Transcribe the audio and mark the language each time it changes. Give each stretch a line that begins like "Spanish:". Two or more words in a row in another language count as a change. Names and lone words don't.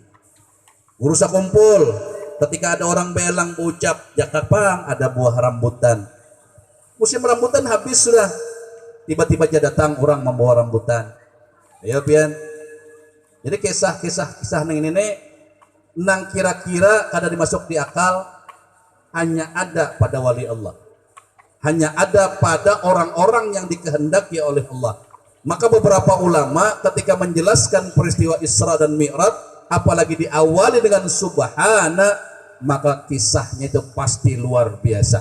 Indonesian: Urusan kumpul, ketika ada orang belang ucap, jakapang ada buah rambutan. Musim rambutan habis sudah. Tiba-tiba aja datang orang membawa rambutan.
Banjar: Ayo pian. Jadi kisah nang ini nang kira-kira kada dimasuk di akal,
Indonesian: hanya ada pada wali Allah, hanya ada pada orang-orang yang dikehendaki oleh Allah. Maka beberapa ulama ketika menjelaskan peristiwa Isra dan Mi'raj, apalagi diawali dengan subhana, maka kisahnya itu pasti luar biasa.